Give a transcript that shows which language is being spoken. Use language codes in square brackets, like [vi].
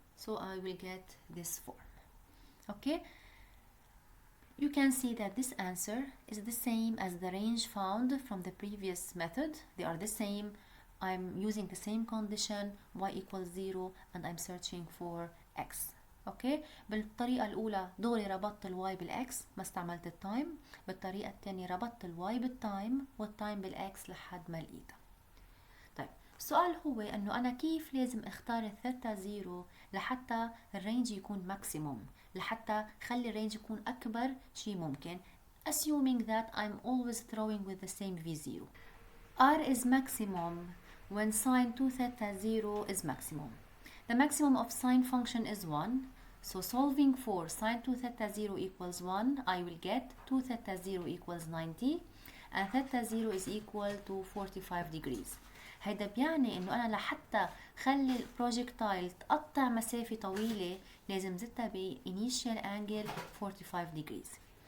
[en] So I will get this form. Okay. You can see that this answer is the same as the range found from the previous method. They are the same. I'm using the same condition y equals 0 and I'm searching for x. Okay. [ar] بالطريقة الأولى دغري ربطت الواي بالإكس ما استعملت التايم. بالطريقة الثانية ربطت الواي بالتايم والتايم بالإكس لحد ما لقيتها. طيب السؤال هو إنه أنا كيف لازم اختار الثيتا 0 لحتى الرينج يكون ماكسيموم, لحتى خلي الرينج يكون أكبر شيء ممكن, [en] assuming that I'm always throwing with the same v0. r is maximum when sine 2 theta 0 is maximum. The maximum of sine function is 1. So solving for sine 2 theta 0 equals 1, I will get 2 theta 0 equals 90 and theta 0 is equal to 45 degrees. [ar] هيدا بيعني انه انا لحتى خلي البروجكتايل تقطع مسافة طويلة لازم زتها ب [en] initial angle 45 degrees.